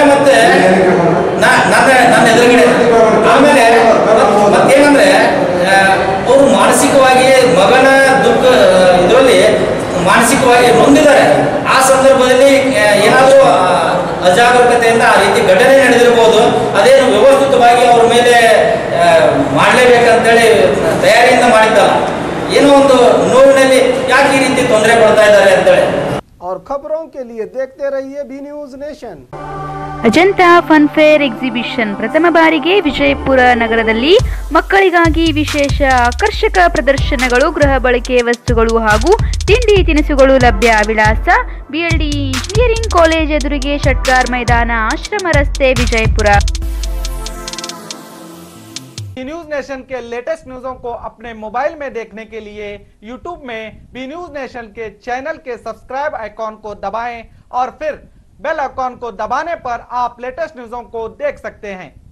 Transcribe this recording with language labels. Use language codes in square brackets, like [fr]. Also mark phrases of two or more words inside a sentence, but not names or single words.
[kn] ಮತ್ತೆ ನನ್ನ ಎದುರುಗಡೆ ಆಮೇಲೆ ಮತ್ತೇನಂದ್ರೆ ಅವರು ಮಾನಸಿಕವಾಗಿ ಮಗನ ದುಃಖ ಇದರಲ್ಲಿ ಮಾನಸಿಕವಾಗಿ ನೊಂದಿದ್ದಾರೆ. ಆ ಸಂದರ್ಭದಲ್ಲಿ ಏನಾದರೂ ಅಜಾಗರೂಕತೆಯಿಂದ ಆ ರೀತಿ ಘಟನೆ ನಡೆದಿರಬಹುದು. ಅದೇನು ವ್ಯವಸ್ಥಿತವಾಗಿ ಅವ್ರ ಮೇಲೆ ಮಾಡಲೇಬೇಕಂತೇಳಿ ತಯಾರಿಯಿಂದ ಮಾಡಿದ್ದಲ್ಲ, ಏನೋ ಒಂದು ನೋವಿನಲ್ಲಿ ಯಾಕೆ ಈ ರೀತಿ ತೊಂದರೆ ಕೊಡ್ತಾ ಇದ್ದಾರೆ ಅಂತೇಳಿ. [hi] और खबरों के लिए देखते रहिए बी न्यूज नेशन. [kn] ಅಜಂತಾ ಫನ್ ಫೇರ್ ಎಕ್ಸಿಬಿಷನ್ ಪ್ರಥಮ ಬಾರಿಗೆ ವಿಜಯಪುರ ನಗರದಲ್ಲಿ ಮಕ್ಕಳಿಗಾಗಿ ವಿಶೇಷ ಆಕರ್ಷಕ ಪ್ರದರ್ಶನಗಳು, ಗೃಹ ಬಳಕೆ ವಸ್ತುಗಳು ಹಾಗೂ ತಿಂಡಿ ತಿನಿಸುಗಳು ಲಭ್ಯ. ವಿಳಾಸ ಬಿಎಲ್ಡಿ ಇಂಜಿನಿಯರಿಂಗ್ ಕಾಲೇಜ್ ಎದುರಿಗೆ, ಷಟ್ಗಾರ್ ಮೈದಾನ, ಆಶ್ರಮ ರಸ್ತೆ, ವಿಜಯಪುರ. [hi] न्यूज नेशन के [en] latest news [hi] को अपने मोबाइल में देखने के लिए यूट्यूब में बी न्यूज नेशन के चैनल के [en] subscribe icon [hi] को दबाएं और फिर [en] bell icon [hi] को दबाने पर आप [en] latest news [hi] को देख सकते हैं।